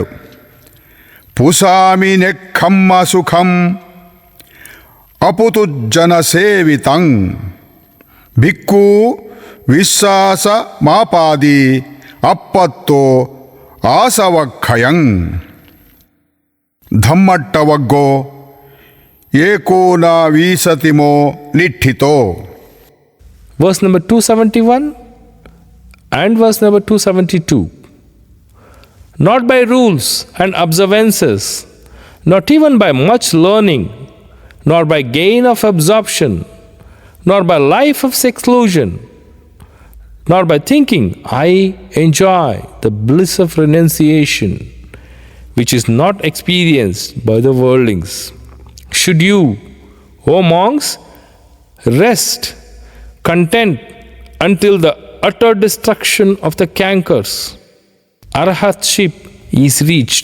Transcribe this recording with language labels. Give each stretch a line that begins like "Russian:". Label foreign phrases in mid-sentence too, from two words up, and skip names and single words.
Pali: ಪುಸಾಮಿ ನೆಕ್ಕಮ್ಮ ಸುಖಂ ಅಪುತುಜ್ಜನ ಸೇವಿತಂ ಭಿಕ್ಕು ವಿಶ್ವಾಸ ಮಾಪಾದಿ ಅಪ್ಪತ್ತೋ ಆಸವಕ್ಷಯಂ. ಧಮ್ಮಟ್ಟವಗ್ಗೋ ಏಕೋನ ವೀಸತಿಮೋ ನಿಠಿತೋ.
English: Verse number 271 and verse number 272. Not by rules and observances, not even by much learning, nor by gain of absorption, nor by life of seclusion, nor by thinking, I enjoy the bliss of renunciation, which is not experienced by the worldlings. Should you, O monks, rest content until the utter destruction of the cankers, arhatship is reached.